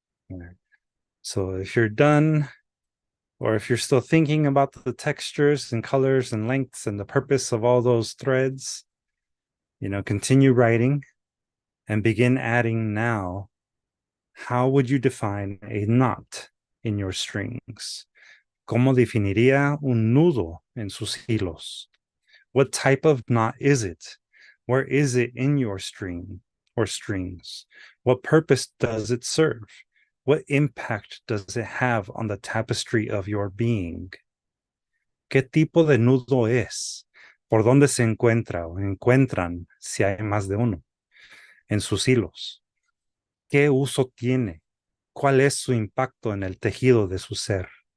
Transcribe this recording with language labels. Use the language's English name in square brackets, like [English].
[English] All right. So if you're done, or if you're still thinking about the textures and colors and lengths and the purpose of all those threads, continue writing and begin adding now. How would you define a knot in your strings? [Spanish] ¿Cómo definiría un nudo en sus hilos? [English] What type of knot is it? Where is it in your string or strings? What purpose does it serve? What impact does it have on the tapestry of your being? [Spanish] ¿Qué tipo de nudo es? ¿Por dónde se encuentra o encuentran si hay más de uno en sus hilos? ¿Qué uso tiene? ¿Cuál es su impacto en el tejido de su ser?